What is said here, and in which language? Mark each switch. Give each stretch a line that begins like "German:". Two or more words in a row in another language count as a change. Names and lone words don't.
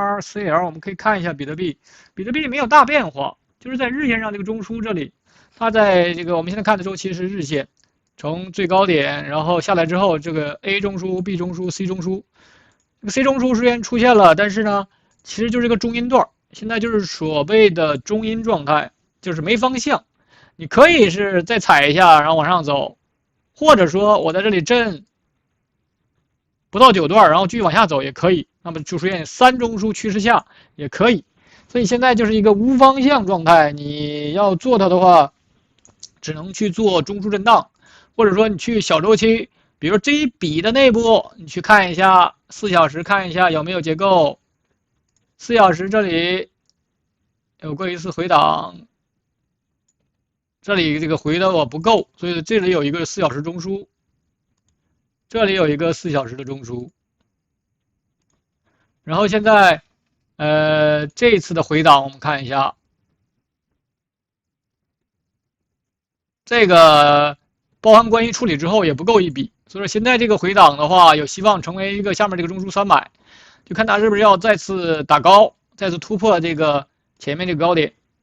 Chinese: 我們可以看一下比特幣，比特幣沒有大變化，就是在日線上這個中樞這裡，它在這個我們現在看的周期是日線，從最高點，然後下來之後，這個 A 中樞、B 中樞、C 中樞，這個 C 中樞雖然出現了，但是呢，其實就是個中陰段，現在就是所謂的中陰狀態，就是沒方向。你可以是再踩一下，然後往上走，或者說我在这裡震不到9段，然後继續往下走也可以。那么就出现3中枢趋势下也可以。所以现在就是一个无方向状態，你要做它的話，只能去做中枢震盪，或者說你去小周期，比如這一筆的內部，你去看一下4小時，看一下有沒有結構。4小時這裡有過一次回檔，這裡這個回的我不夠，所以這裡有一個4小時中樞，這裡有一個4小時的中樞。然後現在這一次的回檔我們看一下，這個包含關係處理之後也不夠一筆，所以說現在這個回檔的話有希望成為一個下面這個中樞300，就看它是不是要再次打高，再次突破這個前面這個高點。